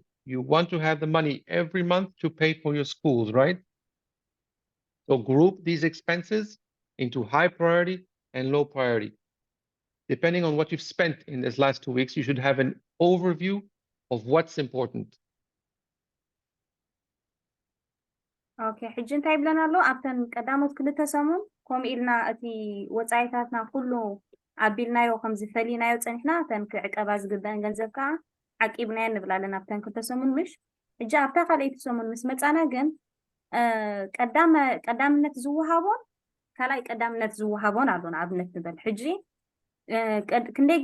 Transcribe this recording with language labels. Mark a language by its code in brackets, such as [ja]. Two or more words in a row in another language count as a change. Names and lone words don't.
[en] You want to have the money every month to pay for your schools, right? So group these expenses into high priority and low priority. Depending on what you've spent in this last 2 weeks, you should have an overview of what's important. [ti] اوكي ሕጂ እንታይ ይብለና ኣሎ ኣብተን ቀዳሞት ክልተ ሰሙን ከምኡ ኢልና እቲ ወፃኢታትና ኩሉ ኣቢልናዮ ከምዚ ፈሊናዮ ፀኒሕና ተን ክዕቀባ ዝግበአን ገንዘብ ከዓ ዓቂብናየን ንብላ ኣለና ኣብተን ክልተ ሰሙን ምሽ ሕጂ ኣብታ ካልአይቲ ሰሙን ምስ መፃና ግን ቀዳምነት ዝወሃቦን ካልኣይ ቀዳምነት ዝወሃቦን ኣሎ ንኣብነት ንበል ሕጂ ክንደይ